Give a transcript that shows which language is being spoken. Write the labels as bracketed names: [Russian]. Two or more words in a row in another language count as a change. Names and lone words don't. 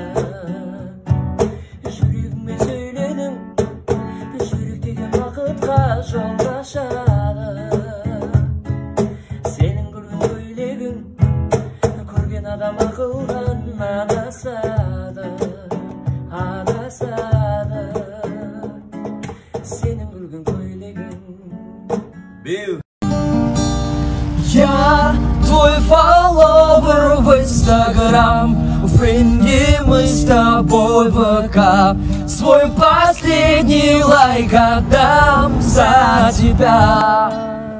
[Kazakh] Жүрегіңмен сөйледің, жүректегі бақытқа жол ашады. Сенің күлгін көйлегің, көрген адам ақылдан адасады, адасады. Сенің күлгін көйлегің. [Russian] Я твой фолловер в Инстаграм, френди мы с тобой в ВК. Свой последний лайк отдам за тебя.